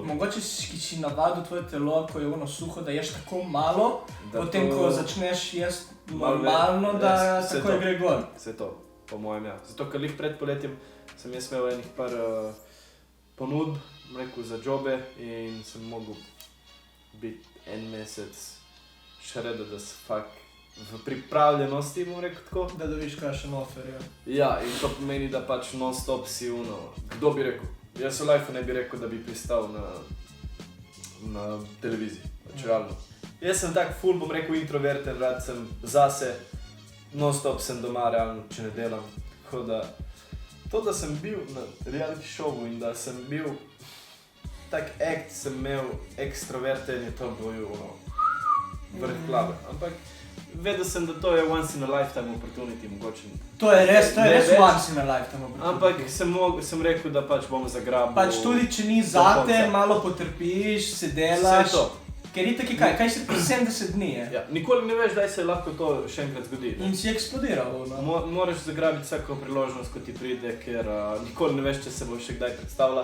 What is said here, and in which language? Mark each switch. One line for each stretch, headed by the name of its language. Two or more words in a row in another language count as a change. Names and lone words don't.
Slovenian: Mogoče si navadil tvoje telo, ko je ono suho, da ješ tako malo, Da potem to- ko začneš jesti Malo normalno, več, da ja, vse takoj to. gre gor. Vse to, po mojem, ja. Zato, ker lih pred poletjem sem jaz imel enih par ponudb, rekel, za jobe in sem mogel biti en mesec
English: shredded as fuck
Slovenian: v pripravljenosti, bom rekel tako. Da dobiš kakšen offer, ja. Ja, in to pomeni, da pač non-stop si uno. Kdo bi rekel? Jaz v lifeu ne bi rekel, da bi pristal na televiziji, pač realno. Jaz sem tak ful, bom rekel, introverten, rad sem zase, non-stop sem doma, realno, če ne delam. Tako da, to, da sem bil na
English: reality showu
Slovenian: in da sem bil tak act, sem imel ekstroverten, je to bilo ono, vrh glave. Ampak vedel sem, da to je
English: once in a lifetime opportunity,
Slovenian: mogoče. To je res Ne več.
English: once in a lifetime opportunity.
Slovenian: Ampak sem rekel, da pač bom zagrabil. Pač tudi, če ni do zate, konca. malo potrpiš, se delaš. Vse to. Ker itak je kaj se 70 dni je. Ja, nikoli ne veš, kdaj se lahko to še enkrat zgodi. In si eksplodiral, no. Moraš zagrabiti vsako priložnost, ko ti pride, ker nikoli ne veš, če se bo še kdaj predstavila.